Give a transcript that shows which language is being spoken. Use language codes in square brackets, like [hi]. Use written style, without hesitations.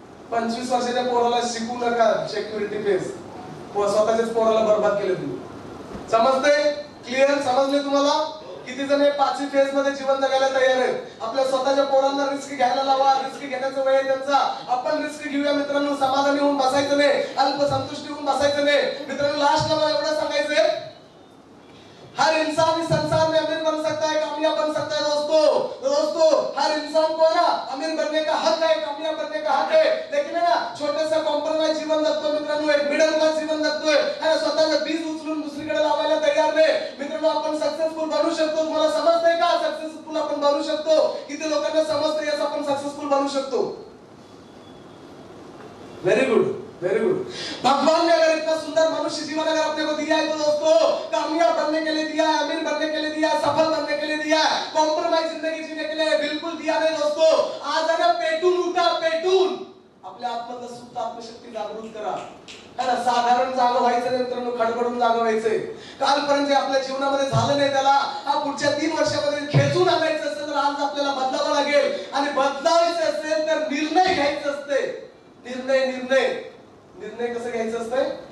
[mr] 25 वर्षाच्या पोराला शिकू नका सिक्युरिटी फेज. स्वतःच्याच पोराला बर्बाद केले तुम्ही. समजते? क्लिअर? समजले तुम्हाला? किती जण 5वी फेज मध्ये जीवन जगायला तयार आहेत. आपल्या स्वतःच्या पोरांना रिस्क घ्यायला लावा. रिस्क घेण्याचं वय आहे त्यांचा. आपण रिस्क घेऊया मित्रांनो. समाधानी होऊन बसायचं नाही, अल्पसंतुष्टी होऊन बसायचं नाही. मित्रांनो लास्टला मला एवढं सांगायचंय, [hi] हर इंसान इस संसार में अमीर बन सकता है, कामयाब बन सकता है दोस्तों हर इंसान को ना अमीर बनने का हक है, कामयाब बनने का हक है. लेकिन है ना [mr] छोटेसा कॉम्प्रोमाइज जीवन जगतो मित्रांनो. एक मिडल क्लास जीवन जगतोय. है ना स्वतःचं बीज उचलून दुसरीकडे लावायला तयार नाही. मित्रांनो आपण सक्सेसफुल बनू शकतो. तुम्हाला समजतंय का सक्सेसफुल आपण बनू शकतो? किती लोकांना समजतंय याचं आपण सक्सेसफुल बनू शकतो? [en] Very good. [hi] भगवान ने अगर इतना सुंदर मनुष्य जीवन अगर अपने को दिया है तो दोस्तों कामयाब बनने के लिए दिया है, अमीर बनने के लिए दिया है, सफल बनने के लिए दिया है, कॉम्प्रोमाइज जिंदगी जीने के लिए बिल्कुल दिया नहीं दोस्तों. आज अगर [mr] पेटून उठा, पेटून आपल्या आत्मतः सुप्त आत्मशक्ती जागृत करा. है ना साधारण जागा व्हायचं नाही मित्रांनो, खडबडून जागा व्हायचंय. कालपर्यंत आपल्या जीवनामध्ये झालं नाही त्याला हा पुढच्या 3 वर्षामध्ये खेचून आणायचं असेल तर आज आपल्याला बदलावं लागेल. आणि बदलावायचं असेल तर निर्णय घ्यायचे असते. निर्णय कसं घ्यायचं असतंय?